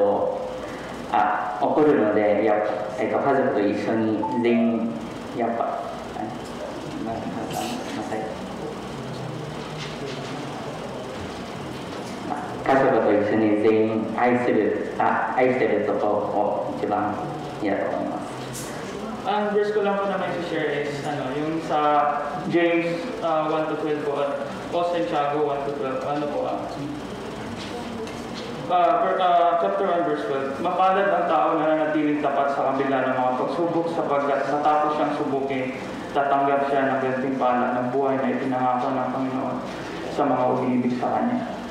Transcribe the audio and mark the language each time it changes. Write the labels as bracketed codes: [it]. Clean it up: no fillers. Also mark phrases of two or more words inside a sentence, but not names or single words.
[ja] ので、やっぱ家族と一緒に全員やっぱ家族と一緒に全員愛してるところを一番いいだと思います。 [tl] Ang verse ko lang po na may share is yung sa James 1-12 po at Santiago 1-12. [en] Chapter 1 verse 12. [tl] Mapalad ang tao na nanatiling tapat sa kabila ng mga pagsubok sapagkat matapos siyang subukin, tatanggap siya ng gantimpala ng buhay na ipinangako ng Panginoon sa mga umiibig sa Kanya.